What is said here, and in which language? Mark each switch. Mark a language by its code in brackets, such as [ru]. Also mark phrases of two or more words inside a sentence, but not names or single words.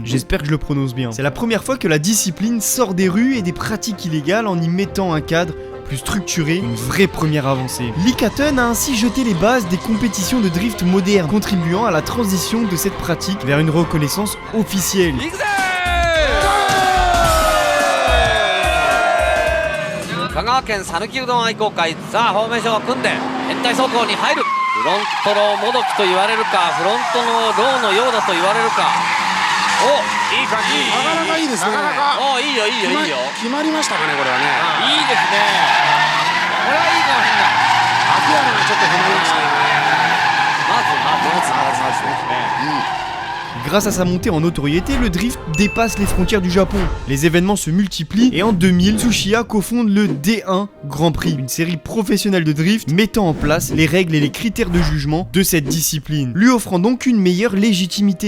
[fr] J'espère que je le prononce bien. C'est la première fois que la discipline sort des rues et des pratiques illégales en y mettant un cadre plus structuré, une vraie première avancée. L'Ikaten a ainsi jeté les bases des compétitions de drift modernes, contribuant à la transition de cette pratique vers une reconnaissance officielle. [ja] 香川県讃岐うどん愛好会さあフォーメーションを組んで変態走行に入るフロントローもどきと言われるかフロントのローのようだと言われるかおいい感じなかなかいいですねおいいよいいよいいよ決まりましたかねこれはねいいですねこれはいいかもしれない秋山がちょっと踏まれましたねまずね [fr] Grâce à sa montée en notoriété, le drift dépasse les frontières du Japon. Les événements se multiplient et en 2000, Tsuchiya cofonde le D1 Grand Prix, une série professionnelle de drift mettant en place les règles et les critères de jugement de cette discipline, lui offrant donc une meilleure légitimité.